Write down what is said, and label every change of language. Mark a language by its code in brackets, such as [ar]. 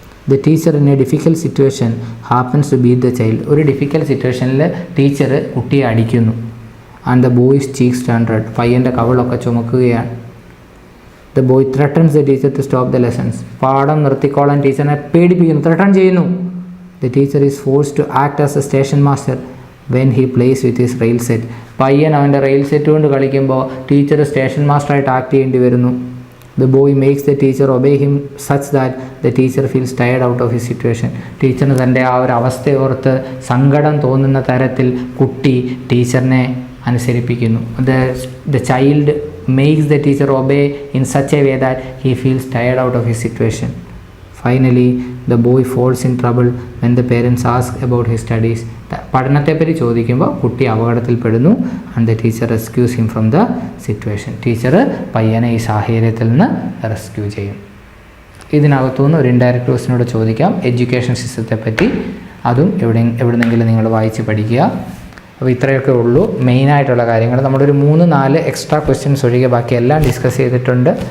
[en] The teacher in a difficult situation happens to beat the child. [ml] ഒരു difficult സിറ്റുവേഷനിൽ teacher കുട്ടിയെ അടിക്കുന്നു. [en] And the boy's cheeks turn red. [ml] പയ്യൻ്റെ കവളൊക്കെ ചുമക്കുകയാണ്. [en] The boy threatens the teacher to stop the lessons. [ml] പാഠം നിർത്തിക്കോളാൻ ടീച്ചറിനെ പേടിപ്പിക്കുന്നു, ത്രട്ടൺ ചെയ്യുന്നു. [en] The teacher is forced to act as a station master when he plays with his rail set. [ml] പയ്യൻ അവൻ്റെ rail set കൊണ്ട് കളിക്കുമ്പോൾ teacher station മാസ്റ്ററായിട്ട് act ചെയ്യേണ്ടി വരുന്നു. [en] The boy makes the teacher obey him such that the teacher feels tired out of his situation. [ml] ടീച്ചറിന് തൻ്റെ ആ ഒരു അവസ്ഥയോർത്ത് സങ്കടം തോന്നുന്ന തരത്തിൽ കുട്ടി ടീച്ചറിനെ അനുസരിപ്പിക്കുന്നു. [en] The child makes the teacher obey in such a way that he feels tired out of his situation. Finally, the boy falls in trouble when the parents ask about his studies. [ml] പഠനത്തെപ്പറ്റി ചോദിക്കുമ്പോൾ കുട്ടി അപകടത്തിൽപ്പെടുന്നു. [en] and the teacher rescues him from the situation. [ml] Teacher പയ്യനെ ഈ സാഹചര്യത്തിൽ നിന്ന് rescue ചെയ്യും. ഇതിനകത്തുനിന്ന് ഒരു indirect ക്വസ്റ്റിനോട് ചോദിക്കാം എഡ്യൂക്കേഷൻ സിസ്റ്റത്തെ പറ്റി. അതും എവിടെന്നെങ്കിലും നിങ്ങൾ വായിച്ച് പഠിക്കുക. അപ്പോൾ ഇത്രയൊക്കെ ഉള്ളൂ മെയിനായിട്ടുള്ള കാര്യങ്ങൾ. നമ്മളൊരു 3-4 എക്സ്ട്രാ ക്വസ്റ്റ്യൻസ് ഒഴികെ ബാക്കി എല്ലാം ഡിസ്കസ് ചെയ്തിട്ടുണ്ട്.